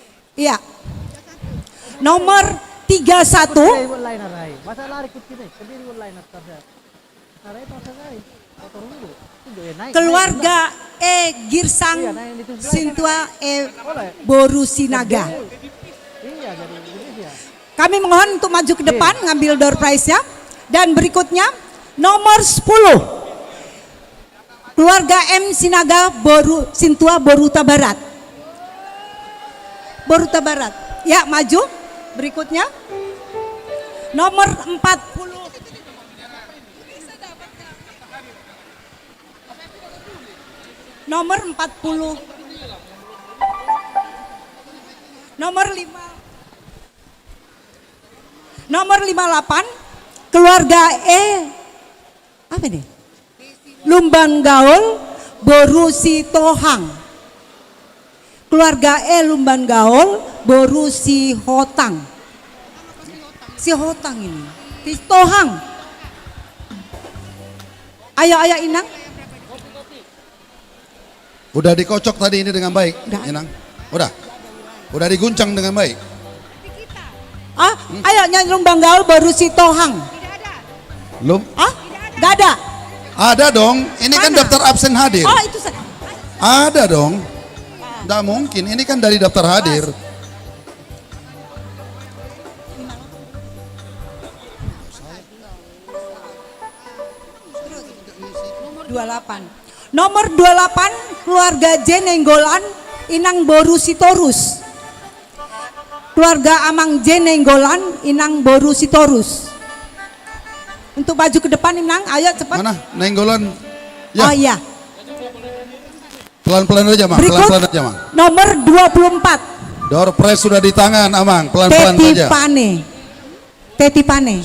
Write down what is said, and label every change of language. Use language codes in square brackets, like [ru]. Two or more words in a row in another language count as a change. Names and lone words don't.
[id] Iya. Nomor 31 keluarga Girsang Sintua Boru Sinaga. Kami mohon untuk maju ke depan ngambil [en] door prize- [id] nya. Dan berikutnya nomor 10 keluarga M Sinaga Boru Sintua Boruta Barat. Boruta Barat. Ya, maju. Berikutnya nomor 40 nomor 40 nomor 5 nomor 58 keluarga apa nih? Lumban Gaul Boru Sitohang. Keluarga Lumban Gaul Boru Sihotang. Sihotang ini. Sitohang. Ayo Inang. Udah dikocok tadi ini dengan baik, Udah. Inang. Udah diguncang dengan baik. Ayo nyanyi Lumban Gaul Boru Sitohang. Gak ada. Ada dong. Ini kan Mana? daftar absen hadir. Oh itu Ada dong. Nggak mungkin. Ini kan dari daftar hadir. Nomor 28 keluarga J Nenggolan Inang Boru Sitorus. Keluarga Amang J Nenggolan Inang Boru Sitorus. Untuk maju ke depan Inang, ayo cepat. Mana? Nenggolan. Ya. Oh iya. Pelan-pelan aja, Mang. Berikut Pelan-pelan aja, Mang. nomor 24 [en] Door prize [id] sudah di tangan, Amang. Pelan-pelan saja. Teti Pane.